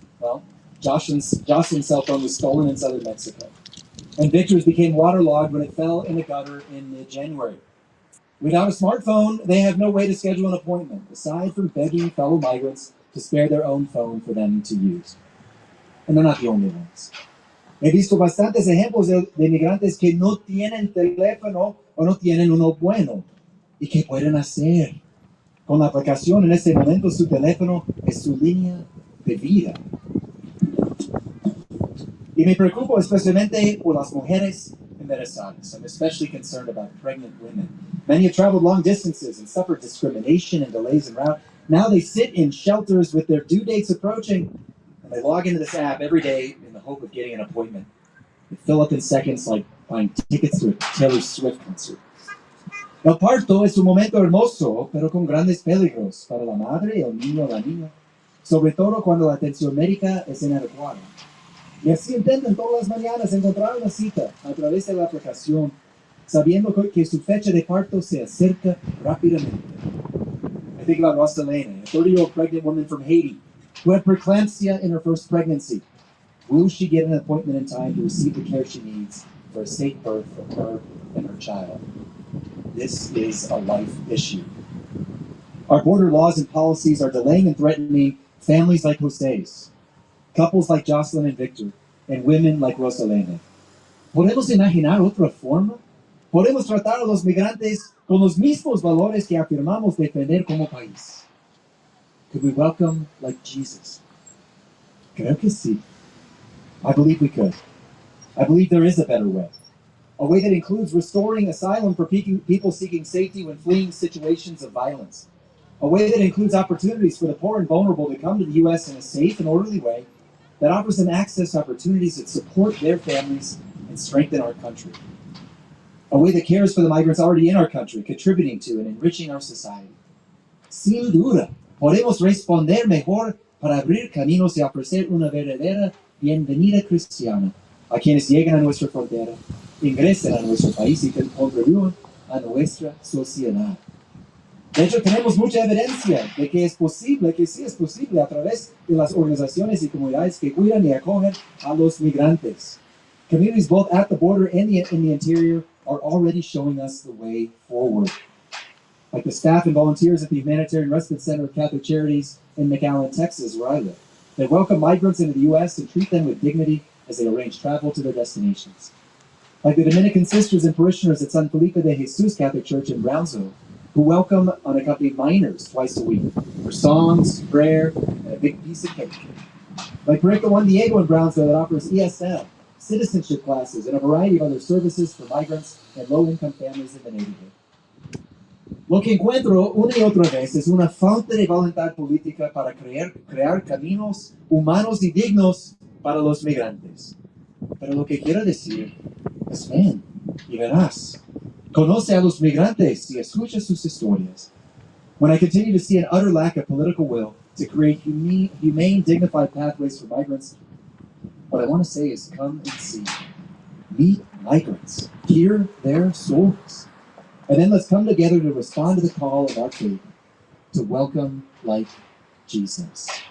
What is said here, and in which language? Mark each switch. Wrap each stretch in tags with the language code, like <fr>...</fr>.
<en>Well, Jocelyn's cell phone was stolen in southern Mexico, and Victor's became waterlogged when it fell in a gutter in mid-January. Without a smartphone, they have no way to schedule an appointment, aside from begging fellow migrants to spare their own phone for them to use. And they're not the only ones.</en> <es>He visto bastantes ejemplos de migrantes que no tienen teléfono o no tienen uno bueno. ¿Y qué pueden hacer? Con la aplicación en este momento su teléfono es su línea de vida. Y me preocupo especialmente por las mujeres embarazadas.</es> <en>I'm especially concerned about pregnant women. Many have traveled long distances and suffered discrimination and delays en route. Now they sit in shelters with their due dates approaching, and they log into this app every day in the hope of getting an appointment. They fill up in seconds like buying tickets to a Taylor Swift concert.</en> <es>El parto es un momento hermoso, pero con grandes peligros para la madre, el niño o la niña, sobre todo cuando la atención médica es inadecuada. Y así intentan todas las mañanas encontrar una cita a través de la aplicación, sabiendo que su fecha de parto se acerca rápidamente.</es> <en>I think about Rosalena, a 30-year-old pregnant woman from Haiti who had preeclampsia in her first pregnancy. Will she get an appointment in time to receive the care she needs for a safe birth for her and her child? This is a life issue. Our border laws and policies are delaying and threatening families like Jose's, couples like Jocelyn and Victor, and women like Rosalena.</en> <es>¿Podemos imaginar otra forma? ¿Podemos tratar a los migrantes con los mismos valores que afirmamos defender como país?</es> <en>Could we welcome like Jesus?</en> <es>Creo que sí.</es> <en>I believe we could. I believe there is a better way. A way that includes restoring asylum for people seeking safety when fleeing situations of violence. A way that includes opportunities for the poor and vulnerable to come to the U.S. in a safe and orderly way that offers them access to opportunities that support their families and strengthen our country. A way that cares for the migrants already in our country, contributing to and enriching our society.</en> <es>Sin duda, podemos responder mejor para abrir caminos y ofrecer una verdadera bienvenida cristiana a quienes llegan a nuestra frontera, ingresen a nuestro país y contribuyen a nuestra sociedad. De hecho, tenemos mucha evidencia de que es posible, que sí es posible a través de las organizaciones y comunidades que cuidan y acogen a los migrantes.</es> <en>Communities both at the border and in the interior are already showing us the way forward. Like the staff and volunteers at the Humanitarian Respite Center of Catholic Charities in McAllen, Texas, where I live. They welcome migrants into the U.S. and treat them with dignity as they arrange travel to their destinations. Like the Dominican sisters and parishioners at San Felipe de Jesus Catholic Church in Brownsville, who welcome unaccompanied minors twice a week for songs, prayer, and a big piece of cake. Like Pretext Diego in Brownsville that offers ESL, citizenship classes, and a variety of other services for migrants and low-income families in the neighborhood.</en> <es>Lo que encuentro una y otra vez es una falta de voluntad política para crear caminos humanos y dignos para los migrantes. Pero lo que quiero decir es ven y verás. Conoce a los migrantes y escucha sus historias.</es> <en>When I continue to see an utter lack of political will to create humane, dignified pathways for migrants, what I want to say is come and see. Meet migrants. Hear their stories. And then let's come together to respond to the call of our faith to welcome like Jesus.</en>